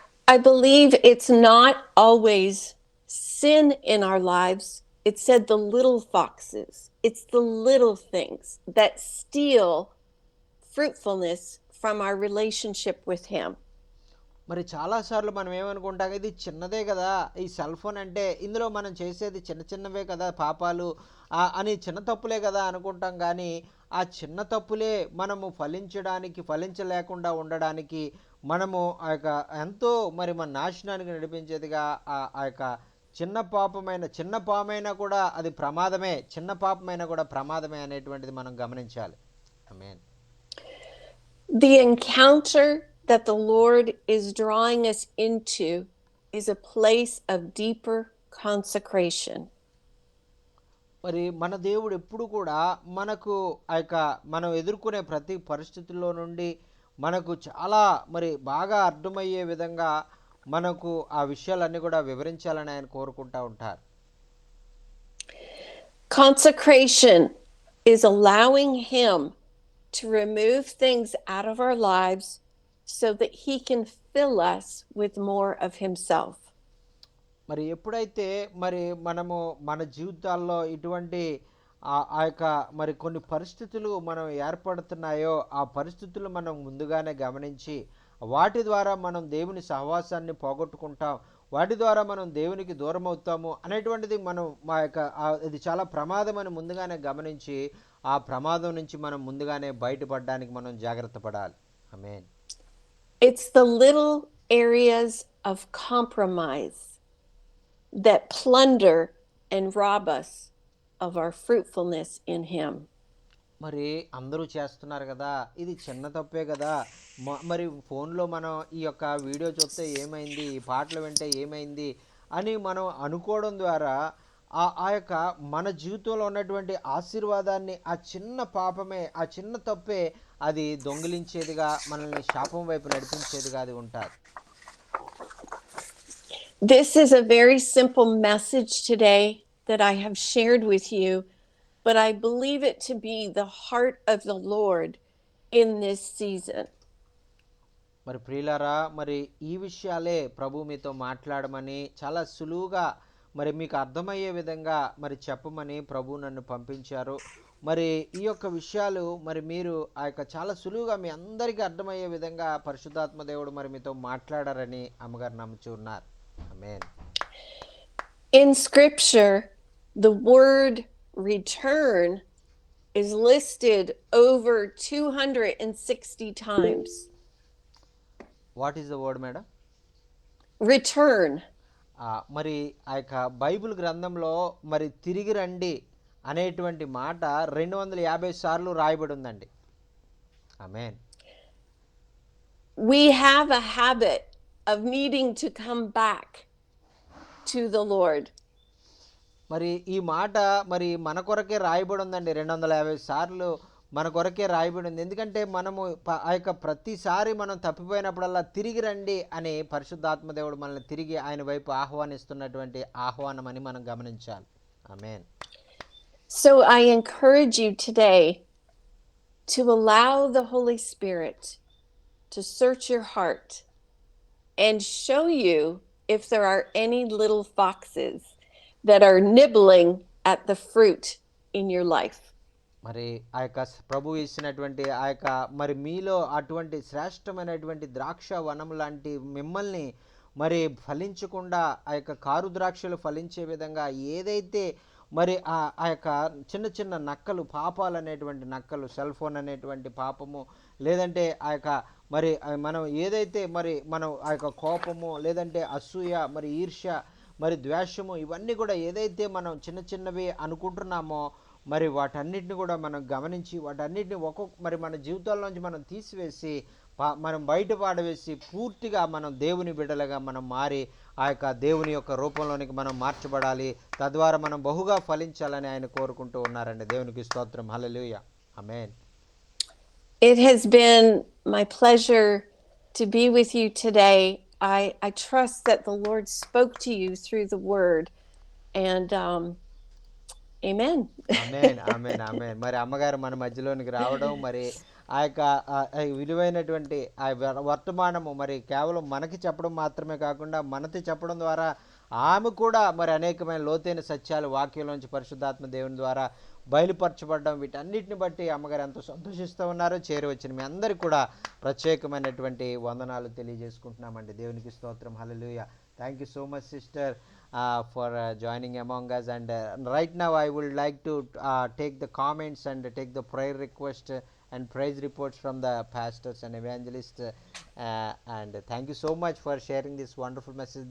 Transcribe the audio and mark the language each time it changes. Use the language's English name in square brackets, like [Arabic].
[English] I believe it's not always sin in our lives. It said the little foxes. It's the little things that steal fruitfulness from our relationship with Him. [Telugu] మరి చాలాసార్లు మనం ఏమనుకుంటాం, ఇది చిన్నదే కదా, ఈ cell phone అంటే ఇందులో మనం చేసేది చిన్నవే కదా పాపాలు అని, చిన్న తప్పులే కదా అనుకుంటాం. కానీ ఆ చిన్న తప్పులే మనము ఫలించలేకుండా ఉండడానికి, మనము ఆ యొక్క ఎంతో మరి మన నాశనానికి నడిపించేదిగా ఆ యొక్క చిన్న పామైనా కూడా అది ప్రమాదమే, చిన్న పాపమైనా కూడా ప్రమాదమే అనేటువంటిది మనం గమనించాలి. ఆమేన్. [English] The encounter that the Lord is drawing us into is a place of deeper consecration. [Telugu] మరి మన దేవుడు ఎప్పుడు కూడా మనకు ఆ యొక్క మనం ఎదుర్కొనే ప్రతి పరిస్థితుల్లో నుండి మనకు చాలా మరి బాగా అర్థమయ్యే విధంగా మనకు ఆ విషయాలన్నీ కూడా వివరించాలని ఆయన కోరుకుంటూ ఉంటారు. [English] Consecration is allowing Him to remove things out of our lives so that He can fill us with more of Himself. [Telugu] మరి ఎప్పుడైతే మరి మనము మన జీవితాల్లో ఇటువంటి ఆ యొక్క మరి కొన్ని పరిస్థితులు మనం ఏర్పడుతున్నాయో, ఆ పరిస్థితులు మనం ముందుగానే గమనించి వాటి ద్వారా మనం దేవుని సహవాసాన్ని పోగొట్టుకుంటాం, వాటి ద్వారా మనం దేవునికి దూరం అవుతాము అనేటువంటిది మనం ఇది చాలా ప్రమాదం అని ముందుగానే గమనించి ఆ ప్రమాదం నుంచి మనం ముందుగానే బయటపడడానికి మనం జాగ్రత్త పడాలి. ఆమేన్. [English] It's the little areas of compromise that plunder and rob us of our fruitfulness in Him. [Telugu] మరి అందరూ చేస్తున్నారు కదా, ఇది చిన్న తప్పే కదా, మరి ఫోన్లో మనం ఈ యొక్క వీడియో చూస్తే ఏమైంది, ఈ పాటలు వింటే ఏమైంది అని మనం అనుకోవడం ద్వారా ఆ యొక్క మన జీవితంలో ఉన్నటువంటి ఆశీర్వాదాన్ని ఆ చిన్న పాపమే, ఆ చిన్న తప్పే అది దొంగిలించేదిగా, మనల్ని శాపం వైపు నడిపించేదిగా అది ఉంటుంది. [English] This is a very simple message today that I have shared with you, but I believe it to be the heart of the Lord in this season. [Telugu] మరి ప్రియులారా, మరి ఈ విషయాలే ప్రభు మీతో మాట్లాడమని చాలా సులువుగా మరి మీకు అర్థమయ్యే విధంగా మరి చెప్పమని ప్రభు నన్ను పంపించారు. మరి ఈ యొక్క విషయాలు మరి మీరు ఆ యొక్క చాలా సులువుగా మీ అందరికీ అర్థమయ్యే విధంగా పరిశుద్ధాత్మ దేవుడు మరి మీతో మాట్లాడారని అమ్మగారు నమ్ముచున్నారు. ఆమేన్. [English] In scripture, the word return is listed over 260 times. What is the word madam? Return. [Telugu] మరి ఆ యొక్క బైబిల్ గ్రంథంలో మరి తిరిగి రండి అనేటువంటి మాట 250 సార్లు రాయబడి ఉందండి. ఆమేన్. [English] We have a habit of needing to come back to the Lord. [Telugu] మరి ఈ మాట మరి మన కొరకే రాయబడి ఉందండి. 250 సార్లు మన కొరకే రాయబడి ఉంది. ఎందుకంటే మనము ఆ యొక్క ప్రతిసారి మనం తప్పిపోయినప్పుడల్లా తిరిగి రండి అని పరిశుద్ధాత్మ దేవుడు మనల్ని తిరిగి ఆయన వైపు ఆహ్వానిస్తున్నటువంటి ఆహ్వానం అని మనం గమనించాలి. ఆమేన్. [English] So I encourage you today to allow the Holy Spirit to search your heart and show you if there are any little foxes that are nibbling at the fruit in your life. [Telugu] మరి ఆ యొక్క ప్రభు ఇచ్చినటువంటి ఆ యొక్క మరి మీలో అటువంటి శ్రేష్టమైనటువంటి ద్రాక్ష వనం లాంటి మిమ్మల్ని మరి ఫలించకుండా ఆ యొక్క కారు ద్రాక్షలు ఫలించే విధంగా ఏదైతే మరి ఆ యొక్క చిన్న చిన్న నక్కలు, పాపాలు అనేటువంటి నక్కలు, సెల్ ఫోన్ అనేటువంటి పాపము, లేదంటే ఆ యొక్క మరి మనం ఏదైతే మరి మనం ఆ యొక్క కోపము, లేదంటే అసూయ, మరి ఈర్ష్య, మరి ద్వేషము, ఇవన్నీ కూడా ఏదైతే మనం చిన్న చిన్నవి అనుకుంటున్నామో మరి వాటన్నిటిని కూడా మనం గమనించి వాటన్నిటిని మరి మన జీవితాల్లోంచి మనం తీసివేసి మనం బయట పాడవేసి పూర్తిగా మనం దేవుని బిడ్డలుగా మనం మారి ఆ యొక్క దేవుని యొక్క రూపంలోనికి మనం మార్చబడాలి. తద్వారా మనం బహుగా ఫలించాలని ఆయన కోరుకుంటూ ఉన్నారండి. దేవునికి స్తోత్రం. హల్లెలూయా. ఆమేన్. [English] It has been my pleasure to be with you today. I trust that the Lord spoke to you through the word, and amen. [Telugu] ఆమేన్. ఆమేన్. ఆమేన్. మరి అమ్మగారు మన మధ్యలోనికి రావడం, మరి ఆ యొక్క విలువైనటువంటి ఆ వర్తమానము మరి కేవలం మనకి చెప్పడం మాత్రమే కాకుండా మనతో చెప్పడం ద్వారా ఆమె కూడా మరి అనేకమైన లోతైన సత్యాలు వాక్యంలోంచి పరిశుద్ధాత్మ దేవుని ద్వారా బయలుపరచబడడం, వీటన్నిటిని బట్టి అమ్మగారు ఎంతో సంతోషిస్తూ ఉన్నారు. చేరి వచ్చిన మీ అందరికీ కూడా ప్రత్యేకమైనటువంటి వందనాలు తెలియజేసుకుంటున్నామండి. దేవునికి స్తోత్రం. హల్లెలూయా. [English] Thank you so much sister for joining among us, and right now I would like to take the comments and take the prayer request and praise reports from the pastors and evangelists, and thank you so much for sharing this wonderful message.